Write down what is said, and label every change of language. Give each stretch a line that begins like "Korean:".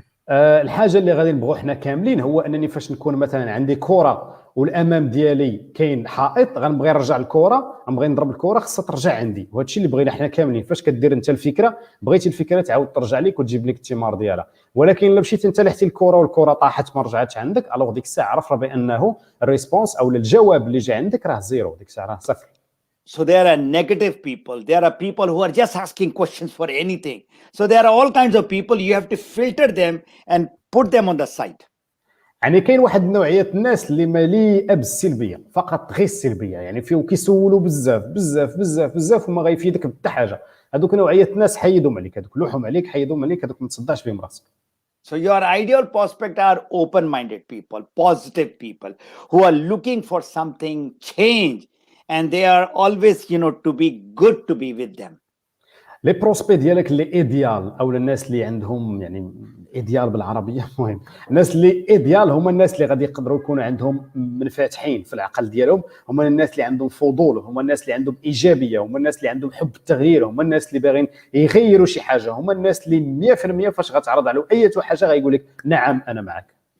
Arabic: الحاجه اللي غادي نبغوا حنا كاملين هو انني فاش نكون مثلا عندي كره والامام ديالي كاين حائط غنبغي نرجع الكره، غنبغي نضرب الكره خاصها ترجع عندي، وهذا الشيء اللي بغينا حنا كاملين. فاش كدير انت الفكره بغيتي الفكره تعاود ترجع لك وتجيب لك الثمار ديالها، ولكن الا مشيت انت لحتي الكره والكره طاحت ما رجعتش عندك، الوغ ديك الساعه عرف بانه الريسبونس او الجواب اللي جا عندك راه زيرو، ديك الساعه راه صفر.
English: So there are negative people. There are people who are just asking questions for anything. So there are all kinds of people. You have to filter them and put them on the side.
Arabic: يعني كاين واحد النوعيه الناس اللي مليئه بالسلبيه، فقط غير السلبيه، يعني فيهم كيسولوا بزاف بزاف بزاف بزاف وما غيفيدك بحتى حاجه. هذوك نوعيه الناس حيدهم عليك، هذوك لوحهم عليك، حيدهم عليك، هذوك ما تصدعش بهم راسك.
English: So your ideal prospect are open-minded people, positive people who are looking for something change. And they are always, to be good to be with them.
Arabic: لي بروسبي ديالك اللي ايديال او الناس اللي عندهم يعني ايديال بالعربيه، المهم الناس اللي ايديال هما الناس اللي غادي يقدروا يكونوا عندهم منفتحين في العقل ديالهم، هما الناس اللي عندهم فضول، هما الناس اللي عندهم ايجابيه، هما الناس اللي عندهم حب التغيير، هما الناس اللي باغيين يغيروا شي حاجه، هما الناس اللي 100% فاش غتعرض عليه اي حاجه غايقول لك نعم انا معك.